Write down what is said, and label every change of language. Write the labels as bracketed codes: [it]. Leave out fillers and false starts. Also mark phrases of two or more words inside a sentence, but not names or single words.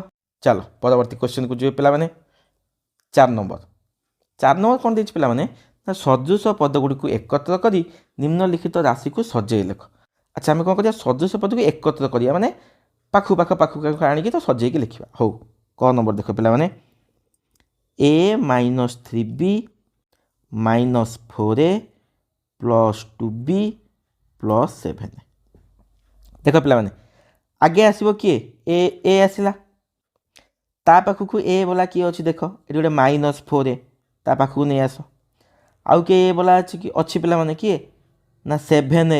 [or] ଚାଲ ପରବର୍ତ୍ତୀ କ୍ୱେଶ୍ଚନକୁ ଯିବେ ପିଲାମାନେ। 4 ନମ୍ବର କ'ଣ ଦେଇଛି ପିଲାମାନେ ନା ସଦୃଶ ପଦଗୁଡ଼ିକୁ ଏକତ୍ର କରି ନିମ୍ନଲିଖିତ ରାଶିକୁ ସଜେଇ ଲେଖ। ଆଚ୍ଛା ଆମେ କ'ଣ କରିବା? ସଦୃଶ ପଦକୁ ଏକତ୍ର କରିବା ମାନେ ପାଖକୁ ଆଣିକି ତ ସଜେଇକି ଲେଖିବା। ହଉ କ ନମ୍ବର ଦେଖ ପିଲାମାନେ A - 3B - 4A + 2B + 7। ଦେଖ ପିଲାମାନେ ଆଗେ ଆସିବ କିଏ ଏ ଆସିଲା, ତା ପାଖକୁ ଏ ବୋଲା କିଏ ଅଛି? ଦେଖ ଏଠି ଗୋଟେ -4A, ତା ପାଖକୁ ନେଇ ଆସ। ଆଉ କିଏ ଏ ବୋଲା ଅଛି ପିଲାମାନେ କିଏ ନା 7A।